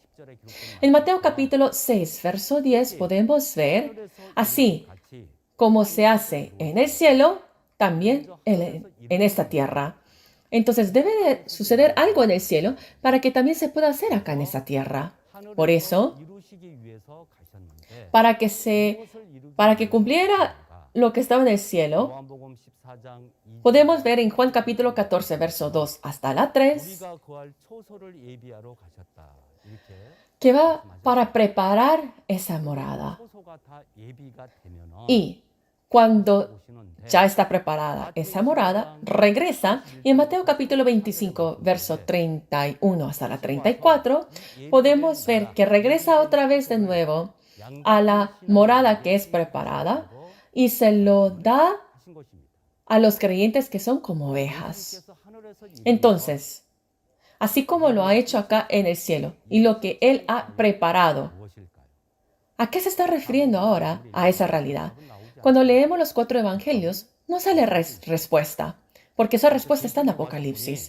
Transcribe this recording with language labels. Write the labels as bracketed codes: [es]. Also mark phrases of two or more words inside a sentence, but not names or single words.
[es] En Mateo capítulo 6, verso 10 podemos ver, así como se hace en el cielo, también en esta tierra. Entonces debe de suceder algo en el cielo para que también se pueda hacer acá en esta tierra. Por eso, para que cumpliera lo que estaba en el cielo, [ko] 요한복음 14장 2절 [es] podemos ver en Juan capítulo 14, verso 2 hasta la 3, [ko] 우리가 거할 초소를 예비하러 가셨다. 이렇게 [es] que va para preparar esa morada. [ko] 초소가 다 예비가 되면은 [es] Y cuando [ko] 오시는데 [es] ya está preparada esa morada, regresa y en Mateo capítulo 25, verso 31 hasta la 34, podemos ver que regresa otra vez de nuevo a la morada que es preparada y se lo da [ko] 하신 것입니다. [es] a los creyentes que son como ovejas. [ko] 예수님께서 하늘에서 [es] Entonces, así como lo ha hecho acá en el cielo y lo que Él ha preparado, [ko] 무엇일까요? [es] ¿a qué se está refiriendo ahora a esa realidad? Cuando leemos los 4 evangelios, no sale respuesta, porque esa respuesta está en Apocalipsis.